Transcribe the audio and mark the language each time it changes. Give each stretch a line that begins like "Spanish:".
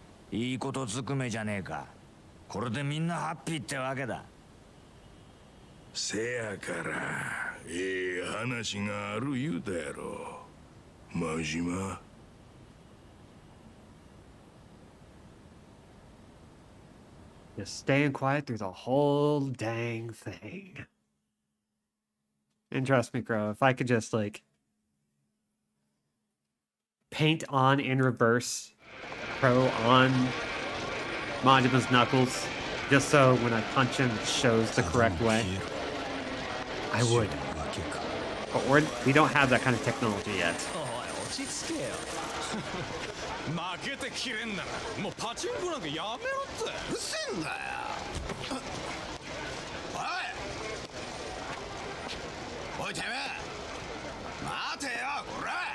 Japanese: いいことずくめじゃねえか。これでみんなハッピーってわけだ。せやからええ話がある言うたやろ、真島。
English: Just staying quiet through the whole dang thing. And trust me, Crow, if I could just, like, paint on in reverse Crow on Majima's knuckles, just so when I punch him it shows the correct way, I would. But we don't have that kind of technology yet.
Japanese: 負けてきれんならもうパチンコなんかやめろって。うるせえんだよ。おいてめえ、待てよこら。